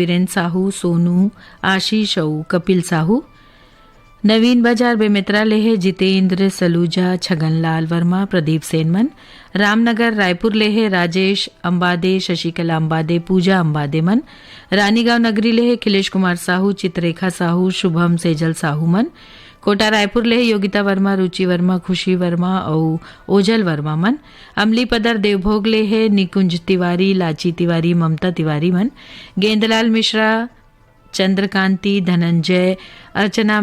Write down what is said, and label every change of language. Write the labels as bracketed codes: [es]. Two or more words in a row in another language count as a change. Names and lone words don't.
[hne] वीरेंद्र साहू, सोनू, आशीष और कपिल साहू नवीन बाजार बेमित्रा ले है जितेंद्र, सलूजा, छगनलाल वर्मा, प्रदीप सेन मन रामनगर रायपुर ले है राजेश अंबादे, शशिकला अंबादे, पूजा अंबादे मन रानीगांव नगरी ले है खिलेश कुमार साहू, चित्ररेखा साहू, शुभम सेजल साहू मन कोटा रायपुर ले है योगिता वर्मा, रुचि वर्मा, खुशी वर्मा और ओजल वर्मा मन अमली पदर देवभोग ले है निकुंज तिवारी, लाची तिवारी, ममता तिवारी मन गेंदलाल मिश्रा, चंद्रकांति, धनंजय, अर्चना